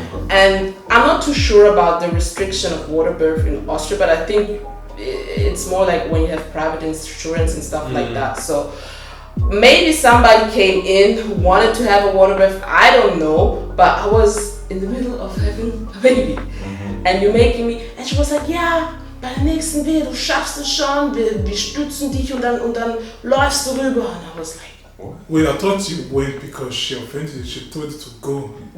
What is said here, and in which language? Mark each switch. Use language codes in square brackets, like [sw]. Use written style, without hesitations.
[en] And I'm not too sure about the restriction of water birth in Austria, but I think it's more like when you have private insurance and stuff like that. So maybe somebody came in who wanted to have a water birth, I don't know, but I was in the middle of having a baby. And you're making me, and she was like, yeah, [de] bei der nächsten Wehe, du schaffst es schon, wir stützen dich und dann läufst du rüber. [en] And I was like, wait, I thought you went because she offended you, she told you to go.